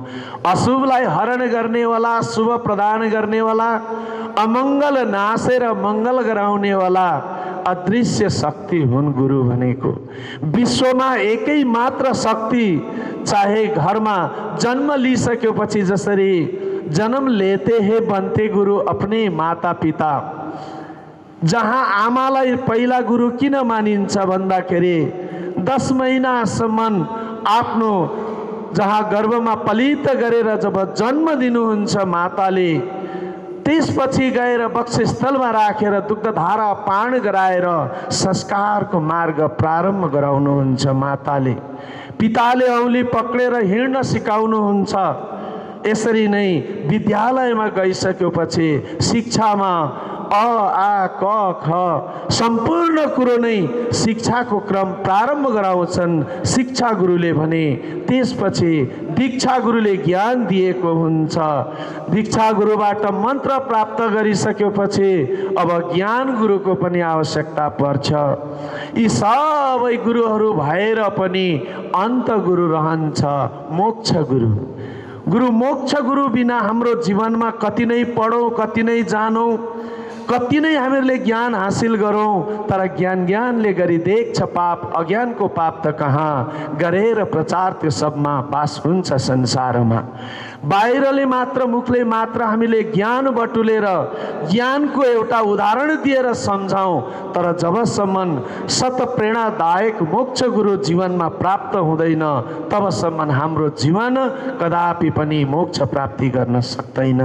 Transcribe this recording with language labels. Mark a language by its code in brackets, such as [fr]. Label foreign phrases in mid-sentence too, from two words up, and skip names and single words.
[ne] अशुभलाई हरण गर्नेवाला, शुभ प्रदान गर्नेवाला, अमङ्गल नासेर मङ्गल गराउनेवाला अदृश्य शक्ति हुन् गुरु भनेको। विश्वमा एकै मात्र शक्ति, चाहे घरमा जन्म लिइसकेपछि जसरी [hi] जन्म लेते हे बनते गुरु अपने माता पिता, [ne] जहाँ आमालाई पहिला गुरु किन मानिन्छ भन्दाखेरि 10 महिनासम्म आफ्नो जहाँ गर्भमा पलित गरेर जब जन्म दिनुहुन्छ माताले, त्यसपछि गएर वक्षस्थलमा राखेर दुग्धधारा पान गराएर संस्कारको मार्ग प्रारम्भ गराउनुहुन्छ माताले। पिताले औँली पक्रेर हिँड्न सिकाउनुहुन्छ। यसरी नै विद्यालयमा गइसकेपछि शिक्षामा अ आ क ख सम्पूर्ण कुरो नै शिक्षाको क्रम प्रारम्भ गराउँछन् शिक्षा गुरुले भने। त्यसपछि दीक्षा गुरुले ज्ञान दिएको हुन्छ। दीक्षा गुरुबाट मन्त्र प्राप्त गरिसकेपछि अब ज्ञान गुरुको पनि आवश्यकता पर्छ। यी सबै गुरुहरू भएर पनि अन्त गुरु रहन्छ मोक्ष गुरु। गुरु मोक्ष गुरु बिना हाम्रो जीवनमा कति नै पढौँ, कति नै जानौँ, कति नै हामीहरूले ज्ञान हासिल गरौँ, तर ज्ञानले गरी देख्छ पाप, अज्ञानको पाप त कहाँ गरेर प्रचार त्यो सबमा बास हुन्छ संसारमा। बाहिरले मात्र, मुखले मात्र हामीले ज्ञान बटुलेर ज्ञानको एउटा उदाहरण दिएर सम्झाउँ, तर जबसम्म सत प्रेरणादायक मोक्ष गुरु जीवनमा प्राप्त हुँदैन तबसम्म हाम्रो जीवन कदापि पनि मोक्ष प्राप्ति गर्न सक्दैन।